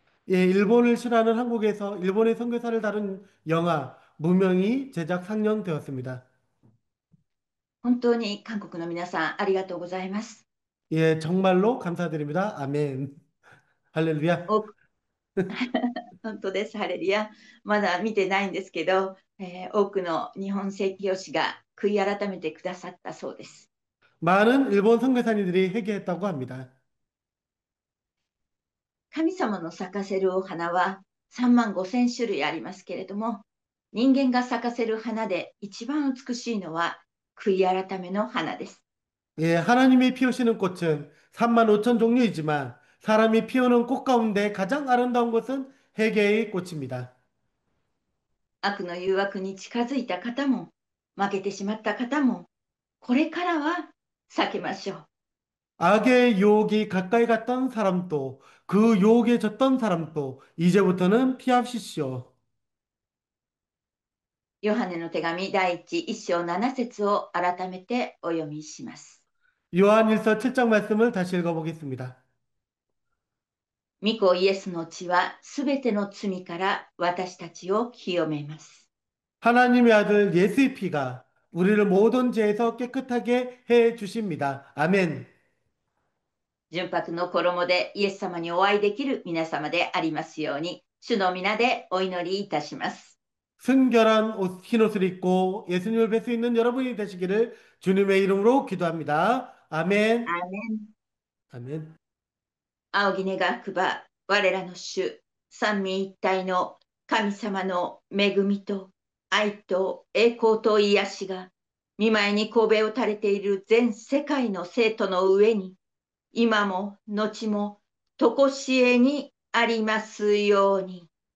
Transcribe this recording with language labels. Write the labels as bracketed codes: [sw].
[ko] 예, 일본을 싫어하는 한국에서 일본의 선교사를 다룬 영화 무명이 제작 상영되었습니다. [ja] 本当に韓国の皆さん、ありがとうございます。 [ko] 예, 정말로 감사드립니다. 아멘. 할렐루야. [ja] 多く本当です、ハレルヤ。まだ見てないんですけど、多くの日本宣教師が悔い改めてくださったそうです。 [ko] 많은 일본 선교사님들이 회개했다고 합니다. [ja] 神様の咲かせるお花は3万5千種類ありますけれども、人間が咲かせる花で一番美しいのは悔い改めの花です。 [ko] 예, 하나님이 피우시는 꽃은 3만 5천 종류이지만 사람이 피우는 꽃 가운데 가장 아름다운 것은 회개의 꽃입니다. [ja] 悪の誘惑に近づいた方も、負けてしまった方も、これからは避けましょう。 [ko] 악의 유혹이 가까이 갔던 사람도 그 유혹에 졌던 사람도 이제부터는 피합시오. [ja] ヨハネの手紙第1章7節を改めてお読みします。 [ko] 요한일서 7장 말씀을 다시 읽어보겠습니다. [ja] 御子イエスの血はすべての罪から私たちを清めます。 [ko] 하나님의 아들 예수의 피가 우리를 모든 죄에서 깨끗하게 해 주십니다. 아멘. [ja] 純白の衣でイエス様にお会いできる皆様でありますように、主の皆でお祈りいたします。 [ko] 순결한 흰 옷을 입고 예수님을 뵐 수 있는 여러분이 되시기를 주님의 이름으로 기도합니다. 아멘. [ja] アーメン。 [ko] 아멘. [ja] 仰ぎ願くば、我らの主、三位一体の神様の恵みと愛と栄光と癒しが、見舞いに神戸を垂れている全世界の生徒の上に、今も後もとこしえにありますように。